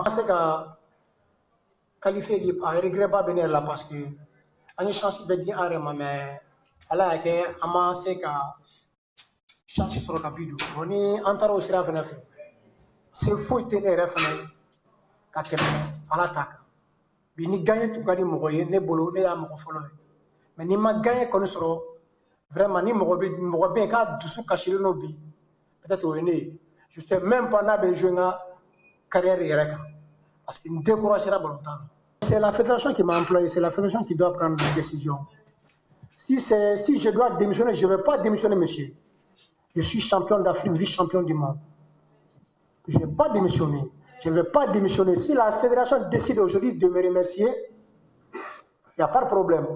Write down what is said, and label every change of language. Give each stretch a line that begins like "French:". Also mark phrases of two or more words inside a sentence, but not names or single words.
Bambara: An se ka qualifier bi a regret ba bɛ ne yɛrɛ la
French: parce que
Bambara: an ye chance bɛɛ di an yɛrɛ ma mais Ala y'a kɛ an ma se ka chance sɔrɔ ka bi don. Bon ni an taara o sira fɛnɛ fɛ, se foyi tɛ ne yɛrɛ fɛnɛ ye ka tɛmɛ Ala ta kan. Bi ni gagné tun ka di mɔgɔ ye ne bolo ne y'a mɔgɔ fɔlɔ ye. Mais ni ma gagné kɔni sɔrɔ vraiment ni mɔgɔ bɛ yen k'a dusu kasilen don bi peut-être o ye ne ye.
French: Je sais même pas
Bambara: n'a bɛ jouer n ka carrière yɛrɛ kan
French: parce que
Bambara: n découragera balontan na.
French: C'est la fédération qui m'a employé, c'est la fédération qui doit prendre des décisions. Si je dois démissionner, je ne vais pas démissionner, monsieur. Je suis champion d'Afrique, vice-champion du monde. Je ne vais pas démissionner. Je ne vais pas démissionner. Si la fédération décide aujourd'hui de me remercier, il n'y a pas de problème.